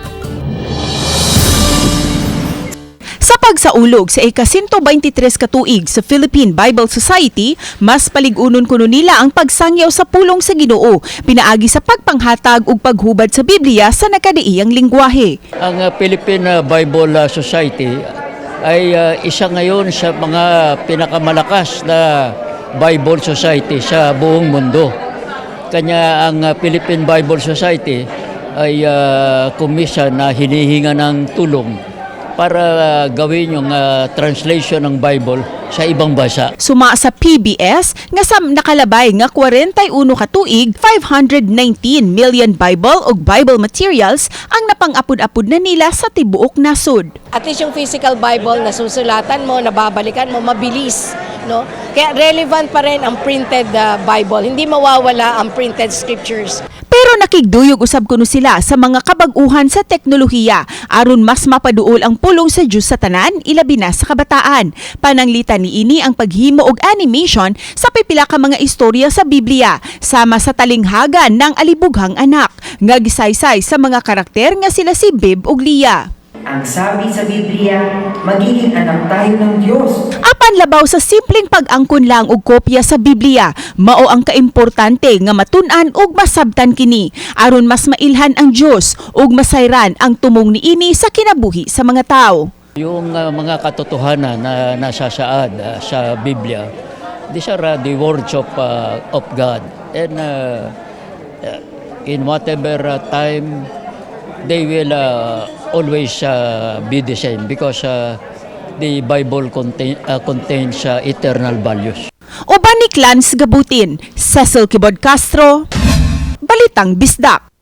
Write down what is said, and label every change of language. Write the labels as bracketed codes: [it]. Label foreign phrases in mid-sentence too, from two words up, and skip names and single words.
[ceb] Sa pagsaulog sa ika-123 katuig sa Philippine Bible Society, mas paligunon kuno nila ang pagsangyaw sa pulong sa Ginoo, pinaagi sa pagpanghatag ug paghubad sa Biblia sa nakadaiyang lingwahe. [tl] Ang Philippine Bible Society ay isa ngayon sa mga pinakamalakas na Bible Society sa buong mundo. Kanya ang Philippine Bible Society ay komisyon na hinihinga ng tulong para gawin yung translation ng Bible sa ibang bansa. [ceb] Suma sa PBS nga sa nakalabay nga 41 katuig, 519 million Bible ug [en] Bible materials [ceb] ang napang-apod-apod na nila sa tibuok nasod. [en] At least [tl] yung [en] physical Bible [tl] na susulatan mo, nababalikan mo, mabilis. No? Kaya relevant pa rin ang [en] printed Bible. [tl] Hindi mawawala ang [en] printed scriptures. [ceb] Pero nakigduyog usab kuno sila sa mga kabag-uhan sa teknolohiya aron mas mapaduol ang pulong sa Dios sa tanan, ilabi na sa kabataan. Pananglitan niini ang paghimo og animation sa pipila ka mga istorya sa Biblia sama sa talinghagan [tl] ng alibughang anak [ceb] nga gisaysay sa mga karakter nga sila si Bib ug Leah. [tl] Ang sabi sa Biblia, magiging anak tayo ng Diyos. [ceb] Apan labaw sa simpleng pag-angkon lang og kopya sa Biblia, mao ang kaimportante nga matun-an ug masabtan kini aron mas mailhan ang Dios ug masayran ang tumong niini sa kinabuhi sa mga tawo. [tl] Yung mga katotohanan na nasasaad sa Biblia, [en] these are the words of God. And in whatever time, they will always be the same because the Bible contains eternal values. [ceb] Uban ni Clans Gabutin, Cecil Kibod Castro, Balitang Bisdak.